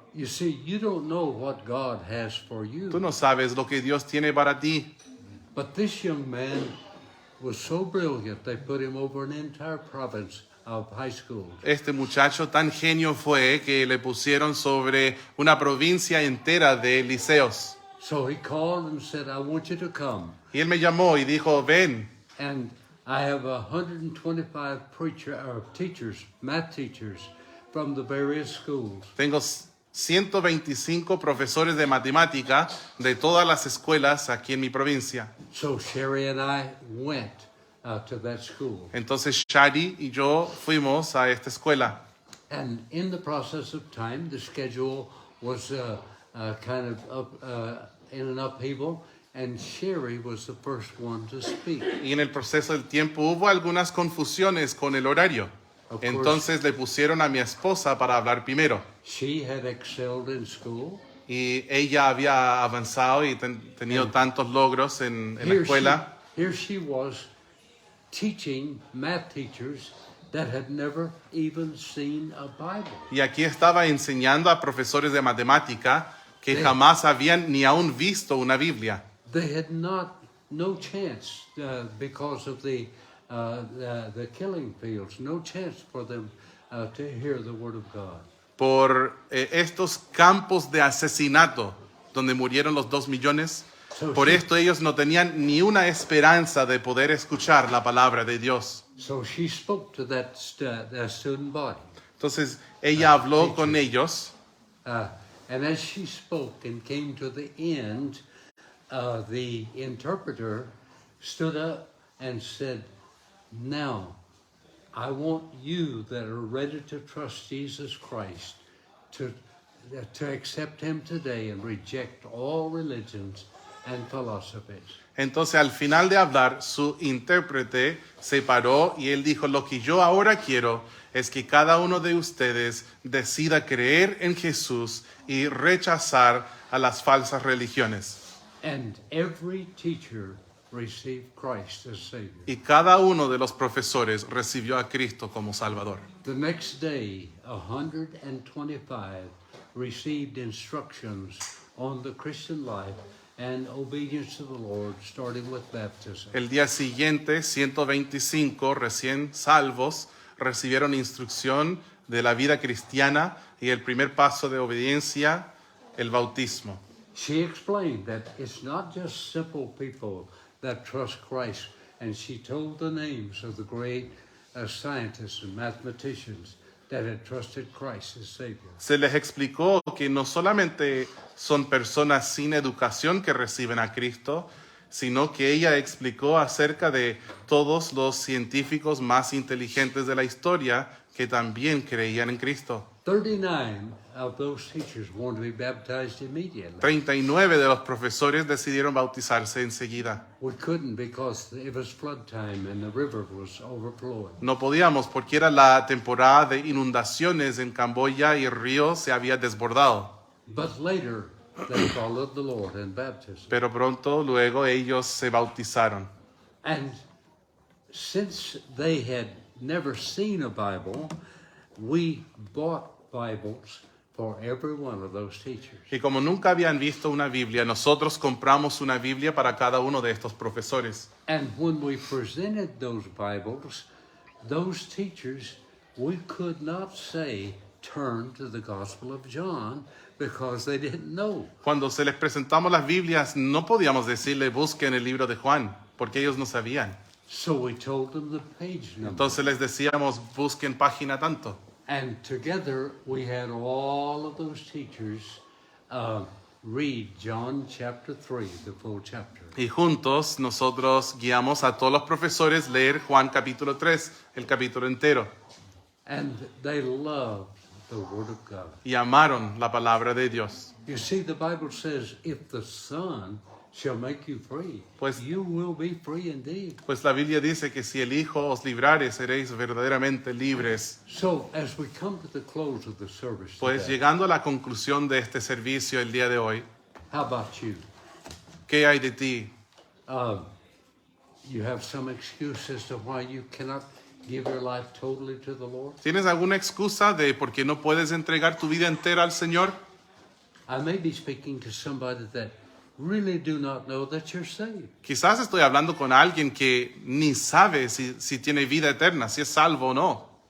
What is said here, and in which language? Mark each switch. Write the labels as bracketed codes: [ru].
[en] You see, you don't know what God has for you. [es] Tú no sabes lo que Dios tiene para ti. [en] But this young man was so brilliant, they put him over an entire province of high schools. [es] Este muchacho tan genio fue que le pusieron sobre una provincia entera de liceos. [en] So he called and said, I want you to come. [es] Y él me llamó y dijo, ven. [en] And I have 125 teachers, math teachers, from the various schools. [es] Tengo 125 profesores de matemática de todas las escuelas aquí en mi provincia. [en] So Sherry and I went to that school. [es] Entonces Shari y yo fuimos a esta escuela. [en] And in the process of time, the schedule was kind of in an upheaval, and Sherry was the first one to speak. [es] Y en el proceso del tiempo hubo algunas confusiones con el horario. [en] Of course. [es] Entonces le pusieron a mi esposa para hablar primero. [en] She had excelled in school. [es] Y ella había avanzado y tenido tantos logros en la escuela. [en] Here she was teaching math teachers that had never even seen a Bible. [es] Y aquí estaba enseñando a profesores de matemática que jamás habían ni aún visto una Biblia. [en] They had no chance because of the killing fields, no chance for them to hear the word of God. [es] Por estos campos de asesinato donde murieron los 2 millones, por esto ellos no tenían ni una esperanza de poder escuchar la palabra de Dios. [en] So she spoke to that student body. [es] Entonces ella habló con ellos. [en] And as she spoke and came to the end, the interpreter stood up and said, now, I want you that are ready to trust Jesus Christ to accept him today and reject all religions and philosophies. [es] Entonces al final de hablar, su intérprete se paró y él dijo, lo que yo ahora quiero es que cada uno de ustedes decida creer en Jesús y rechazar a las falsas religiones. [en] And every teacher received Christ as Savior. [es] Y cada uno de los profesores recibió a Cristo como Salvador. [en] The next day, 125 received instructions on the Christian life and obedience to the Lord, starting with baptism. [es] El día siguiente, 125 recién salvos recibieron instrucción de la vida cristiana y el primer paso de obediencia, el bautismo. [en] She explained that it's not just simple people that trust Christ, and she told the names of the great scientists and mathematicians that had trusted Christ as Savior. [es] Se les explicó que no solamente son personas sin educación que reciben a Cristo, sino que ella explicó acerca de todos los científicos más inteligentes de la historia que también creían en Cristo. [en] 39 of those teachers wanted to be baptized immediately. [es] 39 de los profesores decidieron bautizarse enseguida. [en] We couldn't because it was flood time and the river was overflowing. [es] No podíamos porque era la temporada de inundaciones en Camboya y el río se había desbordado. [en] But later, they followed the Lord in baptism. [es] Pero pronto luego ellos se bautizaron. [en] And since they had never seen a Bible, we bought Bibles for every one of those teachers. [es] Y como nunca habían visto una Biblia, nosotros compramos una Biblia para cada uno de estos profesores. [en] And when we presented those Bibles, those teachers, we could not say, turn to the Gospel of John, because they didn't know. [es] Cuando se les presentamos las Biblias, no podíamos decirle busquen el libro de Juan, porque ellos no sabían. [en] So we told them the page number. [es] Entonces les decíamos busquen página tanto. [en] And together we had all of those teachers read John chapter 3, the full chapter. [es] Y juntos nosotros guiamos a todos los profesores leer Juan capítulo 3, el capítulo entero. [en] And they loved the Word of God. [es] Y amaron la palabra de Dios. [en] You see, the Bible says, if the Son shall make you free, [es] Pues- [en] you will be free indeed. [es] Pues la Biblia dice que si el Hijo os librare, seréis verdaderamente libres. [en] So, as we come to the close of the service [es] Pues [en] today, [es] llegando a la conclusión de este servicio el día de hoy, [en] how about you? [es] ¿qué hay de ti? [en] You have some excuse as to why you cannot give your life totally to the Lord? [es] ¿Tienes alguna excusa de por qué no puedes entregar tu vida entera al Señor? [en] I may be speaking to somebody that really do not know that you're saved. [es] Quizás estoy hablando con alguien que ni sabe si tiene vida eterna, si es salvo o no.